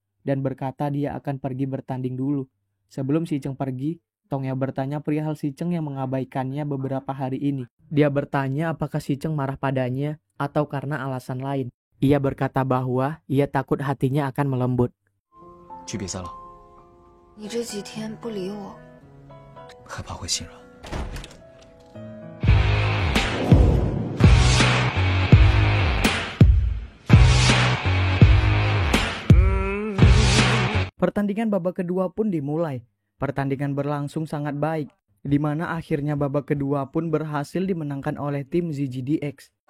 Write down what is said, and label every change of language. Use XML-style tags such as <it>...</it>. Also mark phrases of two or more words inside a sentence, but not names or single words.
<id>dan berkata dia akan pergi bertanding dulu. Sebelum Si Cheng pergi, Tong Yao bertanya perihal Si Cheng yang mengabaikannya beberapa hari ini. Dia bertanya apakah Si Cheng marah padanya atau karena alasan lain. Ia berkata bahwa ia takut hatinya akan melembut.</id> <zh>去比赛了，你这几天不理我，害怕会心软。</zh> <id>Pertandingan babak kedua pun dimulai. Pertandingan berlangsung sangat baik, di mana akhirnya babak kedua pun berhasil dimenangkan oleh tim ZGDX.</id>